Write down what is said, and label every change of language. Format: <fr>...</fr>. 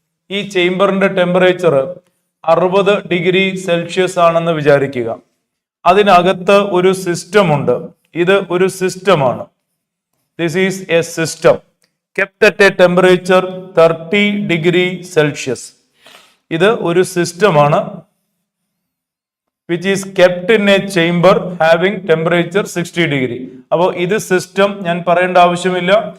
<ml>ഈ ചേംബറിന്റെ temperature 60 degree Celsius ആണെന്ന് വിചാരിക്കുക. അതിനകത്ത് ഒരു സിസ്റ്റം ഉണ്ട്. ഇത് ഒരു സിസ്റ്റമാണ്.</ml> <en>This is a system kept at a temperature 30 degree Celsius.</en> <ml>ഇത് ഒരു സിസ്റ്റമാണ്</ml> <en>which is kept in a chamber having temperature 60 degree.</en> <ml>അപ്പോൾ ഇത് സിസ്റ്റം, ഞാൻ പറയേണ്ട ആവശ്യമില്ല.</ml>